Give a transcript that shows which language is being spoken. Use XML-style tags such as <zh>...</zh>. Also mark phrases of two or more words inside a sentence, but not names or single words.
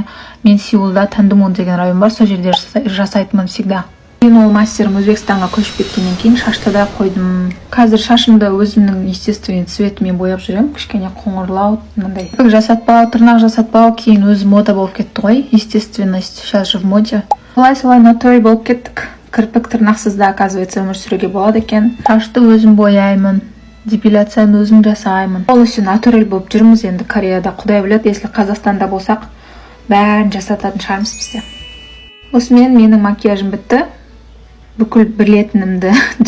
<kk>Мен Сеулда Тандумон деген район бар, сол жерде жасайтынмын всегда. Мен ол мастерім Өзбекстанға көшіп кеткеннен кейін шашты да қойдым. Қазір шашымды өзімнің естественный цветімен бояп жүрем. Кішкене қоңырлау, мынандай. Жасатпау, тырнақ жасатпау кейін өзі мода болып кетті ғой.</kk> <ru>Естественность сейчас же в моде.</ru> <kk>Солай натураль болып кеттік. Кірпік тырнақсыз да, оказывается, өмір сүруге болады екен. Шашты өзім бояймын. Депиляцияны өзім жасаймын. Полностью натураль болып жүрміз енді Кореяда. Құдай біледі, если Қазақстанда болсақ, бәрін жасататын шығармыз бізде. Осымен менің макияжым бітті. Бүкіл білетінімді жақтым енді.</kk>